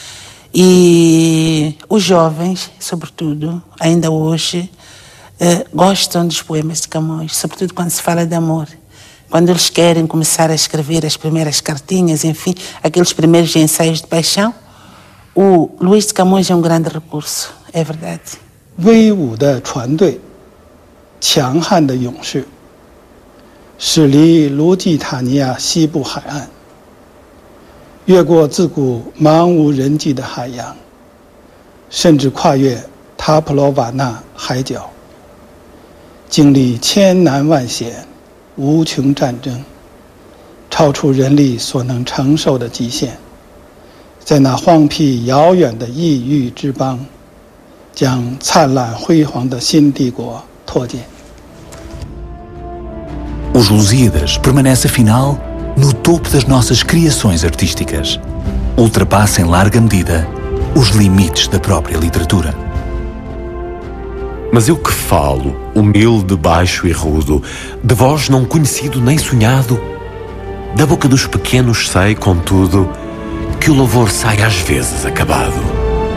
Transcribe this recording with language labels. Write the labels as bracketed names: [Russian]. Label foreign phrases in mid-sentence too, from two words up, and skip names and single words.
[Portuguese] E os jovens, sobretudo, ainda hoje, gostam dos poemas de Camões, sobretudo quando se fala de amor. Quando eles querem começar a escrever as primeiras cartinhas, enfim, aqueles primeiros ensaios de paixão, o Luís de Camões é um grande recurso, é verdade. [Chinese] 威武的船队，强悍的勇士，驶离卢基塔尼亚西部海岸，越过自古茫无人迹的海洋，甚至跨越塔普罗瓦纳海角，经历千难万险，无穷战争，超出人力所能承受的极限。在那荒僻遥远的异域之邦，将灿烂辉煌的新帝国拓建。 [Portuguese] Os Lusíadas permanece afinal no topo das nossas criações artísticas. Ultrapassa em larga medida os limites da própria literatura. Mas eu que falo, humilde, baixo e rudo, de voz não conhecido nem sonhado, da boca dos pequenos sei, contudo, que o louvor sai às vezes acabado.